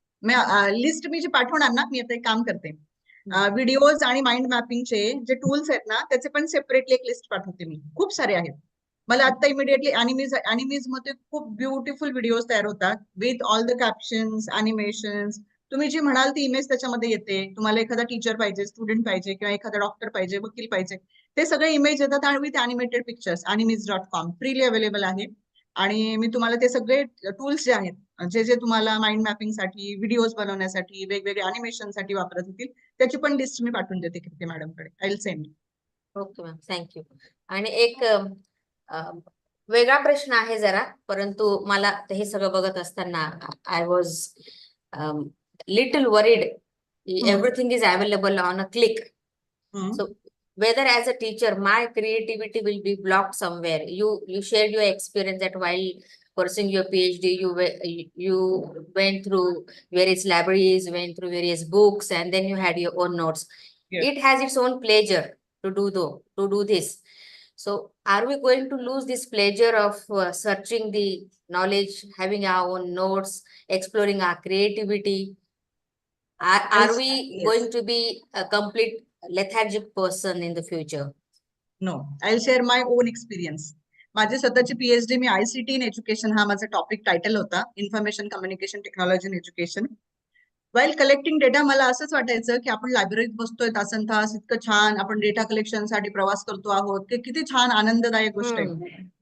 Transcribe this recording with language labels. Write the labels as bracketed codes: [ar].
[mr] List मी जे पाठवणार ना, मी आता एक काम करते. व्हिडिओज आणि माइंड मॅपिंगचे जे टूल्स आहेत ना, त्याचे पण सेपरेटली एक लिस्ट पाठवते मी. खूप सारे आहेत. मला आता इमिडिएटली अॅनिमीज मध्ये खूप ब्युटिफुल व्हिडिओज तयार होतात [en] with all the captions, [mr] animations. तुम्ही जी म्हणाल ती इमेज त्याच्यामध्ये येते. तुम्हाला एखादा टीचर पाहिजे, स्टुडंट पाहिजे, किंवा एखादा डॉक्टर पाहिजे, वकील पाहिजे, ते सगळे इमेज येतात आणि [en] With animated pictures. [mr] animes.com [en] freely available [mr] आहे. आणि मी तुम्हाला ते सगळे टूल्स जे आहेत, जे तुम्हाला माइंड मॅपिंग साठी, व्हिडिओज बनवण्यासाठी, वेगवेगळे अॅनिमेशन साठी वापरत होतील, त्याची पण लिस्ट मी पाठवून देते कीर्ती मॅडमकडे. [en] I will send. Okay ma'am, thank you. [mr] आणि एक वेगळा प्रश्न आहे जरा, परंतु मला हे सगळं बघत असताना [en] I was little worried. Everything is available on a click. So whether as a teacher my creativity will be blocked somewhere. You shared your experience that while pursuing your PhD you went through various libraries, went through various books, and then you had your own notes. Yes. It has its own pleasure to do this. So are we going to lose this pleasure of searching the knowledge, having our own notes, exploring our creativity? Are we Yes. going to be a complete lethargic person in the future? No I share my own experience. [mr] माझी स्वतःची PhD मी ICT in education हा माझा topic title होता, information communication technology in education. [en] while collecting data [mr] मला असंच वाटायचं की आपण लायब्ररीत बसतोय तासन तास, इतकं छान आपण डेटा कलेक्शन साठी प्रवास करतो आहोत, की किती छान आनंददायक गोष्ट आहे.